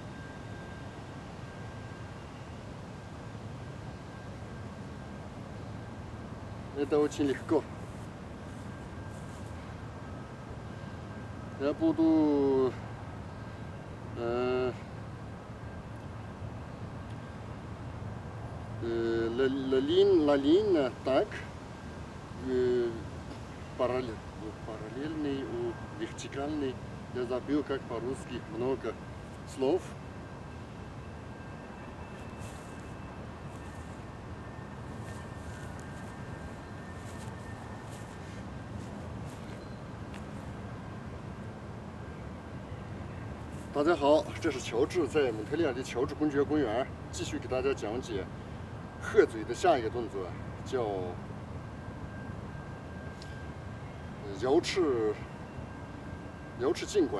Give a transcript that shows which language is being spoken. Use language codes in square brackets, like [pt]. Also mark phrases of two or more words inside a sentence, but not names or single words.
[ru] Это очень легко. Я буду [fr] la ligne attaque [ru] параллельный у вертикальный. Я забыл, как по-русски, много слов. [zh] 大家好，这是乔治在蒙特利尔的乔治公爵公园，继续给大家讲解鹤嘴的下一个动作，叫摇翅进拐。